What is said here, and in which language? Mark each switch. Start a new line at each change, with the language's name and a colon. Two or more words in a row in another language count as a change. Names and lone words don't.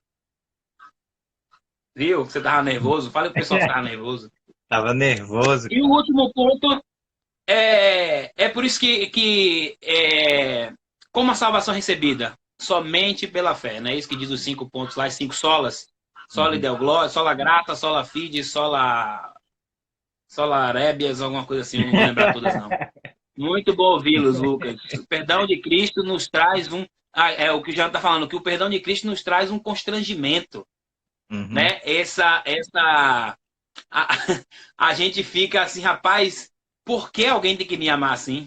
Portuguese: Viu? Você tava nervoso? Fala pro pessoal que tava nervoso. Tava nervoso. E o último ponto é por isso que como a salvação é recebida? Somente pela fé, não é isso que diz os 5 pontos lá, as 5 solas?
Latin: Sola Deo Glória, sola grata, sola fide, sola rébias,
Portuguese: alguma coisa assim, eu não vou lembrar todas não. Muito bom ouvi-los, Lucas. O perdão de Cristo nos traz é o que o Jean está falando, que o perdão de Cristo nos traz um constrangimento. Né? A gente fica assim, rapaz, por que alguém tem que me amar assim?